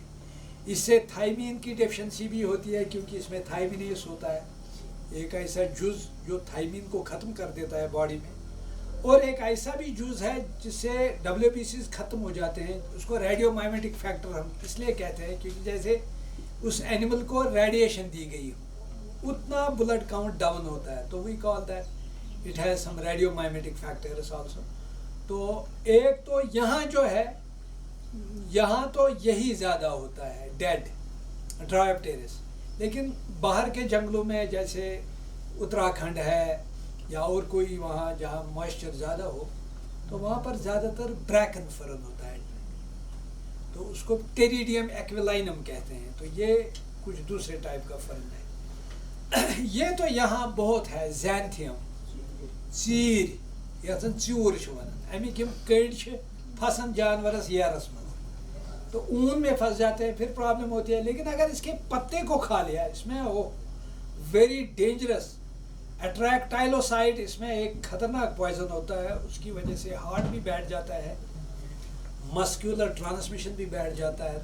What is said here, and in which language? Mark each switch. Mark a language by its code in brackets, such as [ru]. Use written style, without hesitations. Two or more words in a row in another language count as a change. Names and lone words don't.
[ur] اس سے تھائمین کی ڈیفیشنسی بھی ہوتی ہے کیونکہ اس میں تھائمینیز ہوتا ہے, ایک ایسا جز جو تھائمین کو ختم کر دیتا ہے باڈی میں, اور ایک ایسا بھی جز ہے جس سے WBCs ختم ہو جاتے ہیں. اس کو [en] radio mimetic factor [ur] ہم اس لیے کہتے ہیں کیونکہ جیسے اس اینیمل کو ریڈیشن دی گئی ہو اتنا [en] blood count down [ur] ہوتا ہے, تو [en] we call that it has some radio mimetic factors also. [ur] تو ایک تو یہاں جو ہے, یہاں تو یہی زیادہ ہوتا ہے ڈیڈ ڈرائیپٹیرس. لیکن باہر کے جنگلوں میں جیسے اتراکھنڈ ہے یا اور کوئی وہاں جہاں موئسچر زیادہ ہو, تو وہاں پر زیادہ تر [en] bracken fern [ur] ہوتا ہے, تو اس کو ٹیریڈیم ایکویلائنم کہتے ہیں. تو یہ کچھ دوسرے ٹائپ کا فرن ہے. یہ تو یہاں بہت ہے [ks] زینتھیم, ژیٖر یَتھ زَن ژیوٗر چھِ وَنان, اَمِکۍ یِم کٔڑۍ چھِ پھسان جانورس ییرس منٛز, [ur] تو اون میں پھنس جاتے ہیں, پھر پرابلم ہوتی ہے. لیکن اگر اس کے پتے کو کھا لیا, اس میں وہ [en] very dangerous [ur] اٹریکٹائلوسائڈ, اس میں ایک خطرناک پوائزن ہوتا ہے, اس کی وجہ سے ہارٹ بھی بیٹھ جاتا ہے, [en] muscular transmission [ur] بھی بیٹھ جاتا ہے.